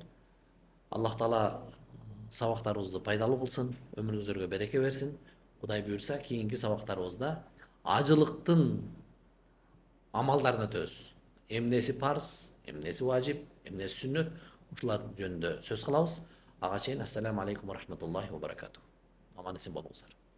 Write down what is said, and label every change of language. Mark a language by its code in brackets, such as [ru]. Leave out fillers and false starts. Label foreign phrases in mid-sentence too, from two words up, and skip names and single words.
[ky] Аллах таала сабактарыбызды пайдалуу кылсын, өмүрүңүздөргө береке берсин. Кудай буйрса, кийинки сабактарыбызда ажылыктын амалдарын өтөбүз. Эмнеси парыз, эмнеси важип, эмнеси сүннөт, ушулар жөнүндө сөз кылабыз. Ага чейин [ar] السلام عليكم ورحمة الله وبركاته. [ky] Аман эсен болуңуздар.